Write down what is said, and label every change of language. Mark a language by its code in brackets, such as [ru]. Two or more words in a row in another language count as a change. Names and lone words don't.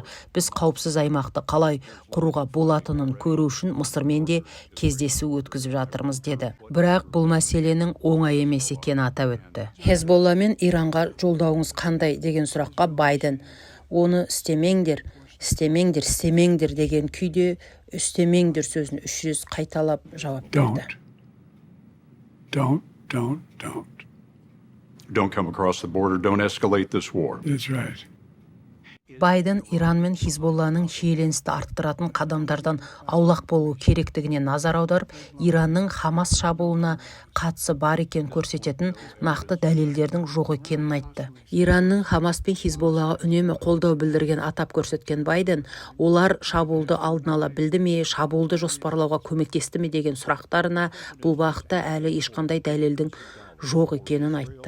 [kk] Біз қауіпсіз аймақты қалай құруға болатынын көру үшін Мысырмен де кездесу өткізіп жатырмыз деді. Бірақ бұл мәселенің оңай емес екенін атап өтті. Хезболла мен Иранға жолдауыңыз қандай деген сұраққа Байден, оны істемеңдер деген күйде істемеңдер сөзін 3 рет қайталап жауап берді. [en] Don't come across the border. Don't escalate this war. That's right. [kk] Байден Иран мен Хизболланың шиеленісті арттыратын қадамдардан аулақ болу керектігіне назар аударып, Иранның Хамас шабуылына қатысы бар екен көрсететін нақты дәлелдердің жоқ екенін айтты. Иранның Хамас пен Хизболлаға үнемі қолдау білдірген атап көрсеткен Байден, олар шабуылды алдын ала білді ме, шабуылды жоспарлауға көмектесті ме деген сұрақтарына бұл бағытта әлі ешқандай дәлелдің жоқ екенін айтты.